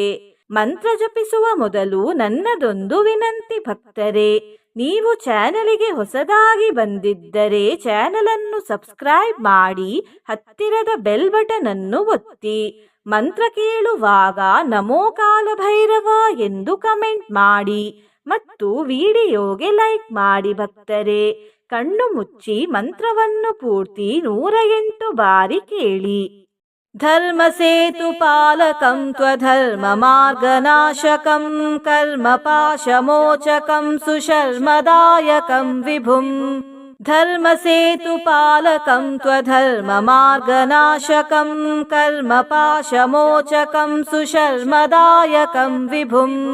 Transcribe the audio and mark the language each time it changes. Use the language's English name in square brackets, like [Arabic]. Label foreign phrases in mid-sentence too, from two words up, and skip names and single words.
[Kannada] ಮಂತ್ರ ಜಪಿಸುವ ಮೊದಲು ನನ್ನದೊಂದು ವಿನಂತಿ ಭಕ್ತರೇ, ನೀವು ಚಾನಲಿಗೆ ಹೊಸದಾಗಿ ಬಂದಿದ್ದರೆ ಚಾನಲ್ ಅನ್ನು ಸಬ್ಸ್ಕ್ರೈಬ್ ಮಾಡಿ, ಹತ್ತಿರದ ಬೆಲ್ ಬಟನ್ ಅನ್ನು ಒತ್ತಿ. ಮಂತ್ರ ಕೇಳುವಾಗ ನಮೋ ಕಾಲಭೈರವ ಎಂದು ಕಮೆಂಟ್ ಮಾಡಿ ಮತ್ತು ವಿಡಿಯೋಗೆ ಲೈಕ್ ಮಾಡಿ ಭಕ್ತರೇ. ಕಣ್ಣು ಮುಚ್ಚಿ ಮಂತ್ರವನ್ನು ಪೂರ್ತಿ 108 ಬಾರಿ ಕೇಳಿ. [Sanskrit] ಧರ್ಮಸೇತುಪಾಲಕಂ ತ್ವಧರ್ಮಮಾರ್ಗನಾಶಕಂ ಕರ್ಮಪಾಶಮೋಚಕಂ ಸುಶರ್ಮದಾಯಕಂ ವಿಭುಂ. ಧರ್ಮಸೇತುಪಾಲಕಂ ತ್ವಧರ್ಮಮಾರ್ಗನಾಶಕಂ ಕರ್ಮಪಾಶಮೋಚಕಂ ಸುಶರ್ಮದಾಯಕಂ ವಿಭುಂ.